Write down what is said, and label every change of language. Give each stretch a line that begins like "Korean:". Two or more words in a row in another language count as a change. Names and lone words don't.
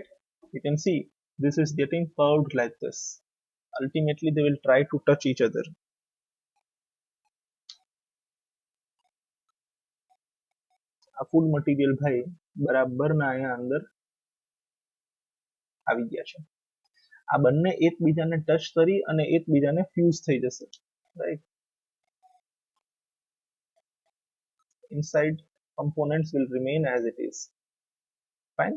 English: You can see this is getting curved like this. Ultimately, they will try to touch each other.
Gujarati: આ ફૂડ મટીરિયલ ભાઈ બરાબરના અહીંયા અંદર આવી ગયા છે. આ બંને એકબીજાને ટચ કરી અને એકબીજાને ફ્યુઝ થઈ જશે, રાઈટ?
English: Inside components will remain as it is. Fine.